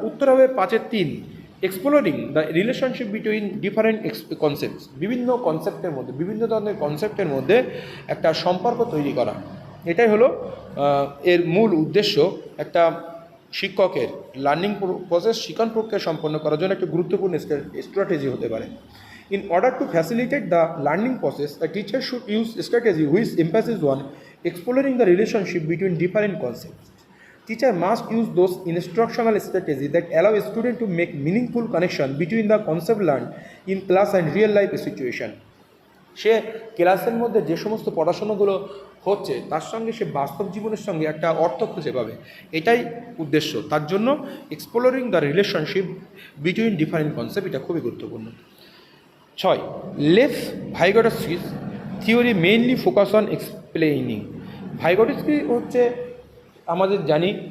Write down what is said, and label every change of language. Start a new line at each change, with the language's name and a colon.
Bangla: উত্তর হবে 5-এর 3,
English: exploring the relationship between different concepts,
Bangla: বিভিন্ন কনসেপ্টের মধ্যে, বিভিন্ন ধরনের কনসেপ্টের মধ্যে একটা সম্পর্ক তৈরি করা। এটাই হলো এর মূল উদ্দেশ্য। একটা শিক্ষকের লার্নিং প্রসেস, শিক্ষণ প্রক্রিয়া সম্পন্ন করার জন্য একটা গুরুত্বপূর্ণ স্ট্র্যাটেজি হতে পারে।
English: In order to facilitate the learning process, a teacher should use strategy which emphasizes on exploring the relationship between different concepts. Teacher must use those instructional strategies that allow a student to make meaningful connection between the concept learned in class and real life situation.
Bangla: সে ক্লাসের মধ্যে যে সমস্ত পড়াশোনাগুলো হচ্ছে তার সঙ্গে সে বাস্তব জীবনের সঙ্গে একটা অর্থ খুঁজে পাবে, এটাই উদ্দেশ্য। তার জন্য
English: exploring the relationship between different concept
Bangla: এটা খুবই গুরুত্বপূর্ণ।
English: 6, Lev Vygotsky's theory mainly focus on explaining.
Bangla: ভাইগোটস্কি হচ্ছে আমাদের জানি